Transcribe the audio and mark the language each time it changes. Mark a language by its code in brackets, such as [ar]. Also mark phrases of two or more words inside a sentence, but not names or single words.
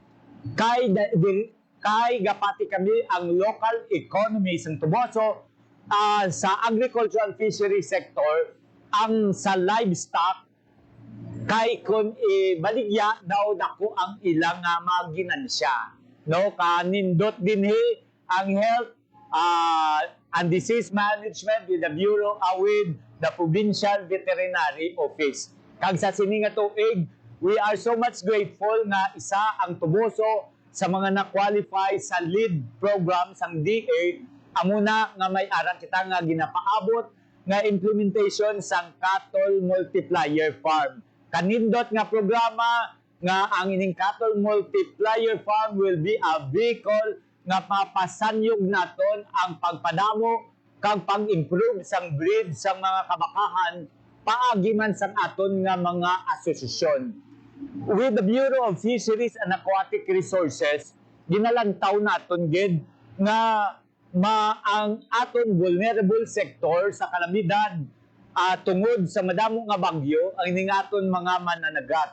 [hil] kay gapati kami ang [en] local economy [hil] sang Tuboso sa [en] agricultural fishery sector [hil] ang sa livestock kay kung baligya daw dako ang ilang maginansya no kanindot dinhi ang [en] health and disease management with the Bureau with the Provincial Veterinary Office. [hil] Kag sa sini nga tuig, [en] we are so much grateful [hil] nga isa ang Tuboso sa mga na-qualify sa [en] lead program [hil] sang DA amuna nga may aral kita nga ginapaabot nga implementation sang [en] cattle multiplier farm. [hil] Kanindot nga programa nga ang ining [en] cattle multiplier farm will be a vehicle [hil] nga papasanyog naton ang pagpadamo kag pang-improve sang breed sang mga kabakahan paagi man sang aton nga mga asosasyon. [en] With the Bureau of Fisheries and Aquatic Resources, [hil] ginalantaw naton gid nga ang aton [en] vulnerable sector [hil] sa kalamidad tungod sa madamo nga bagyo ang ining aton mga mananagat.